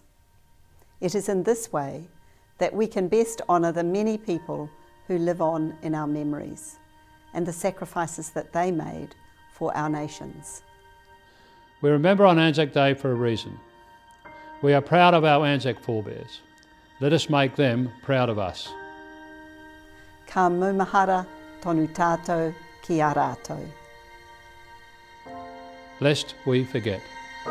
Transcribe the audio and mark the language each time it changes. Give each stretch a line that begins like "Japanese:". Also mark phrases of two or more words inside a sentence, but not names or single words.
English: It is in this way that we can best honour the many people who live on in our memories and the sacrifices that they made for our nations. We remember on Anzac Day for a reason. We are proud of our Anzac forebears. Let us make them proud of us.
Māori: Ka maumahara tonu tātou ki a rātou.
English: Lest we forget.